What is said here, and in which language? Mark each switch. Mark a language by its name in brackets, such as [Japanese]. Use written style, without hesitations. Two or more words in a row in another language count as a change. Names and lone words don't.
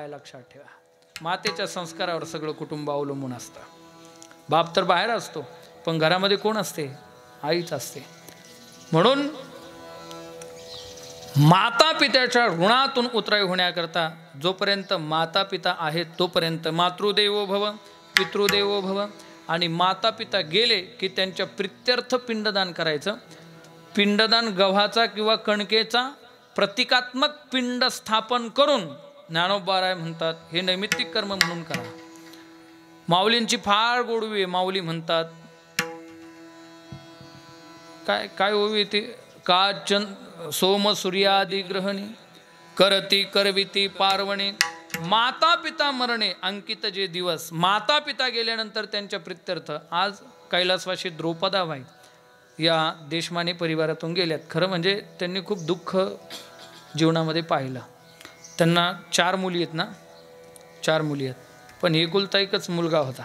[Marathi] लक्षात ठेवा, मातेच्या संस्कारावर सगळं कुटुंब अवलंबून असतं. बाप तर बाहेर असतो, पण घरामध्ये कोण असते? आईच असते. म्हणून माता पित्याच्या ऋणातून उतराई होण्याकरता जोपर्यंत माता पिता आहेत तोपर्यंत [Sanskrit] मातृदेवो भव पितृदेवो भव. [Marathi] आणि माता पिता गेले की त्यांच्या प्रित्यर्थ पिंडदान करायचं. पिंडदान गव्हाचा किंवा कणकेचा प्रतिकात्मक पिंड स्थापन करून ज्ञानोबा म्हणतात हे नैमित्तिक कर्म म्हणून करा. माऊलींची फार गोडवी आहे. माऊली म्हणतात काय काय ओवी ती? का सोम सूर्यादी ग्रहणी करती करविती पार्वणे, माता पिता मरणे अंकित जे दिवस, माता पिता गेल्यानंतर त्यांच्या प्रित्यर्थ. आज कैलासवासी द्रौपदाबाई या देशमाने परिवारातून गेल्यात. खरं म्हणजे त्यांनी खूप दुःख जीवनामध्ये पाहिलं. त्यांना 4 मुली आहेत ना, 4 मुली आहेत, पण एकुलता एकच मुलगा होता.